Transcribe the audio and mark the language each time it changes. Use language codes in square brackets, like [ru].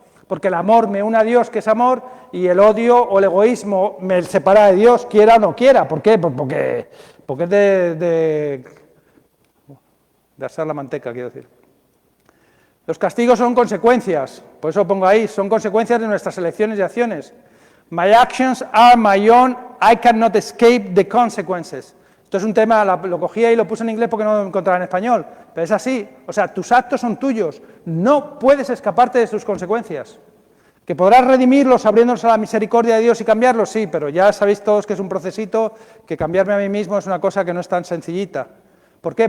[es] Porque el amor me une a Dios, que es amor, y el odio o el egoísmo me separa de Dios, quiera o no quiera. ¿Por qué? Pues porque es de asar la manteca, quiero decir. Los castigos son consecuencias, por eso pongo ahí, son consecuencias de nuestras elecciones y acciones. [en] My actions are my own, I cannot escape the consequences. [es] Esto es un tema, lo cogía y lo puse en inglés porque no lo encontraba en español, pero es así, o sea, tus actos son tuyos, no puedes escaparte de sus consecuencias. ¿Que podrás redimirlos abriéndonos a la misericordia de Dios y cambiarlos? Sí, pero ya sabéis todos que es un procesito, que cambiarme a mí mismo es una cosa que no es tan sencillita. ¿Por qué?